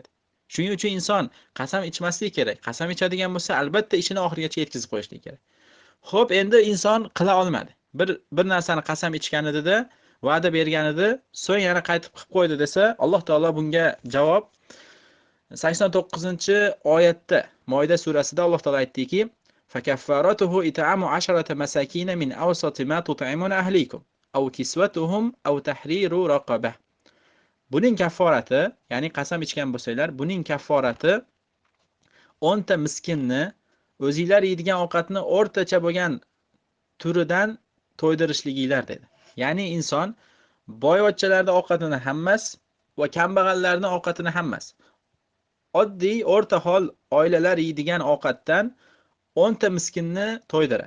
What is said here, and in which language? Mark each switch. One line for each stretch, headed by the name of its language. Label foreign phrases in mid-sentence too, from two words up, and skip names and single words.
Uzbek: Shuning uchun inson qasam ichmaslik kerak. Qasam ichadigan bo'lsa, albatta ishini oxirigacha yetkazib qo'yishlik kerak. Xo'p, endi inson qila olmadi. Bir narsani qasam ichgan edi-da, va'da bergan edi, so'ng yana qaytib qilib qo'ydi desa, Alloh taolo bunga javob 89-oyatda Moida surasida Alloh taolo aytdiki:
Arabic: فكفارته إطعام 10 مساكين من أوسط ما تطعمون أهليكم أو كسوتهم أو تحرير رقبة.
Uzbek: Buning kafforati, ya'ni qasam ichgan bo'lsanglar, buning kafforati 10 ta miskinni o'zingizlar yeydigan ovqatni o'rtacha bo'lgan turidan to'ydirishliginglar dedi. Ya'ni inson boyvachchalarning ovqatini hammas va kambag'allarning ovqatini hammas, oddiy o'rta hol oilalar yeydigan ovqatdan 10 ta miskinni to'ydiradi.